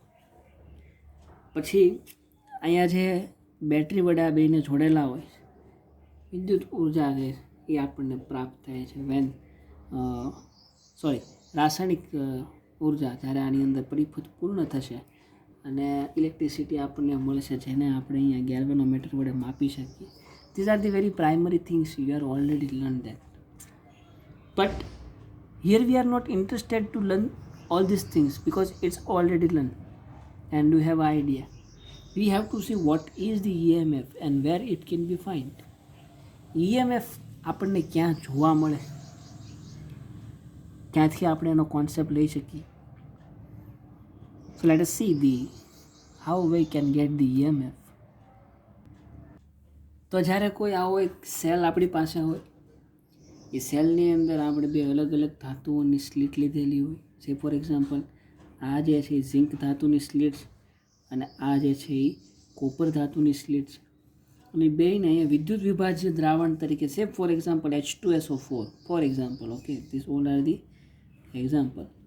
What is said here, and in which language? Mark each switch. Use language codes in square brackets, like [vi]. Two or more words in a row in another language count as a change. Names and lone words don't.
[gu] પછી અહીંયા જે બેટરી વડે આ બેને જોડેલા હોય વિદ્યુત ઉર્જા છે એ આપણને પ્રાપ્ત થાય છે રાસાયણિક ઉર્જા જ્યારે આની અંદર પરિપથ પૂર્ણ થશે અને ઇલેક્ટ્રિસિટી આપણને મળશે, જેને આપણે અહીંયા ગેલ્વેનોમીટર વડે માપી શકીએ. [en] these are the very primary things you are already learn that. but here we are not interested to learn all these things because it's already learned and you have an idea. We have to see what is the EMF and where it can be found. [gu] EMF આપણને ક્યાં જોવા મળે, ક્યાંથી આપણે એનો કોન્સેપ્ટ લઈ શકીએ. [en] So let us see how we can get the EMF. [gu] તો જ્યારે કોઈ આવો એક સેલ આપણી પાસે હોય, એ સેલની અંદર આપણે બે અલગ અલગ ધાતુઓની સ્લીટ લીધેલી હોય છે. [en] for example [gu] આ જે છે એ ઝિંક ધાતુની સ્લીટ અને આ જે છે એ કોપર ધાતુની સ્લીટ છે, અને બેયને અહીંયા વિદ્યુત વિભાજ્ય દ્રાવણ તરીકે [en] say for example H2SO4 for example, okay, this all are the example.